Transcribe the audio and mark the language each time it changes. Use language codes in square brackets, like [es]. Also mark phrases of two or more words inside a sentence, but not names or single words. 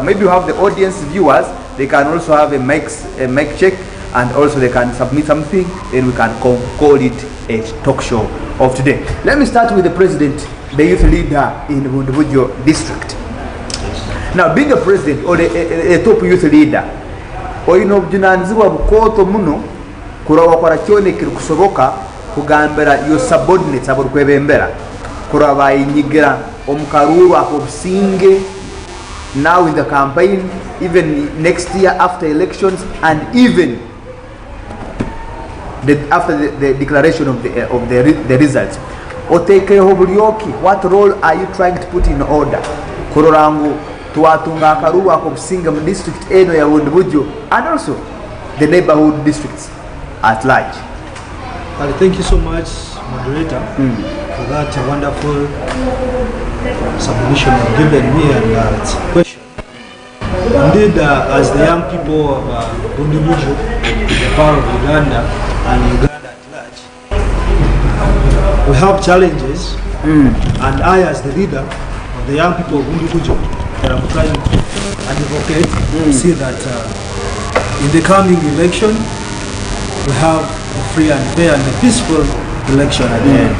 [en] Maybe you have the audience viewers, they can also have a mic check, and also they can submit something, then we can call it a talk show of today. Let me start with the president, the youth leader in the Bundibujo district. Now, being a president or a top youth leader, [nyo] oyino bjunanziwa bukoto muno kurawa kwa kyone kirikusoboka kugambera [en] your subordinates [nyo] abakwebembera kuraba inyigira omukaruru akobusinge [en] now in the campaign, even next year after elections, and even after the declaration of the results. [nyo] Otekereho bulyoki, [en] what role are you trying to put in order? [nyo] Kurorangu tuwatunga akaruru akobusinge mu district eno ya Bundibujo [en] and also the neighborhood districts at large. Well, thank you so much, moderator, for that wonderful submission you've given me and its question. Indeed, as the young people of Bundibujo, the power of Uganda and Uganda at large, we have challenges, and I, as the leader of the young people of Bundibujo, that I'm trying to advocate, see that in the coming election, we have a free and fair and a peaceful election at the end.